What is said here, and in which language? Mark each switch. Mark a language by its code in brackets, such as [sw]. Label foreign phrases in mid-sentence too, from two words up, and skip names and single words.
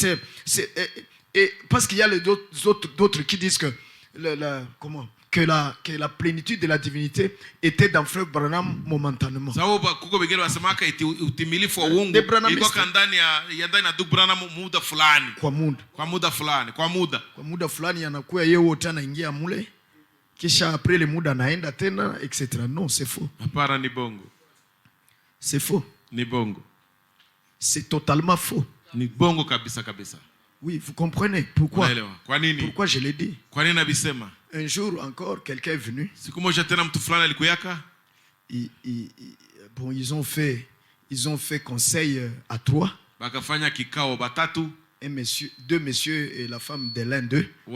[fr] Parce qu'il y a d'autres qui disent que la plénitude de la divinité était dans Frère Branham momentanément. Kisha après le [sw] muda naenda tena [fr] etc. Non, c'est faux. C'est faux. [sw] Ni bongo. [fr] C'est totalement faux. [sw] Ni bongo kabisa. [fr] Oui, vous comprenez pourquoi? Pourquoi je l'ai dit? Un jour encore, quelqu'un est venu. Bon, ils ont fait conseil à 3. Deux messieurs et la femme de l'un d'eux.